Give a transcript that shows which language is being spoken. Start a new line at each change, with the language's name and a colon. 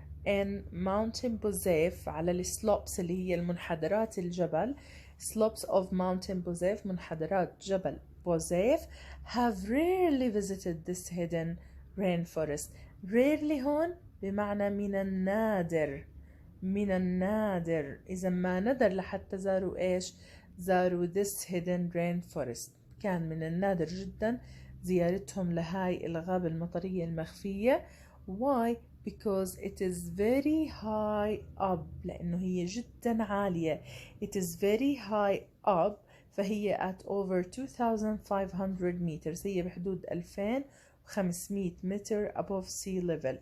English: in mountain Bozef
Arabic: على السلوبس اللي هي المنحدرات الجبل
English: slopes of mountain Bozef
Arabic: منحدرات جبل
English: Bozef have rarely visited this hidden rainforest.
Arabic: Rarely هون بمعنى من النادر، من النادر، إذا ما ندر لحتى زاروا إيش؟ زاروا
English: this hidden rainforest.
Arabic: كان من النادر جدا زيارتهم لهاي الغابة المطرية المخفية.
English: Why? Because it is very high up.
Arabic: لأنه هي جدا عالية.
English: It is very high up. فهي at over 2500 meters.
Arabic: هي بحدود 2500 متر
English: above sea level.